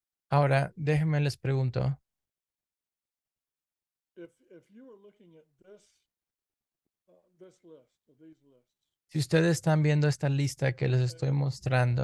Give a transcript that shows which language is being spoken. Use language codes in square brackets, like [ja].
[es] Ahora, déjenme les pregunto, [en] if you were looking at this list, of these lists, [es] si ustedes están viendo esta lista que les estoy mostrando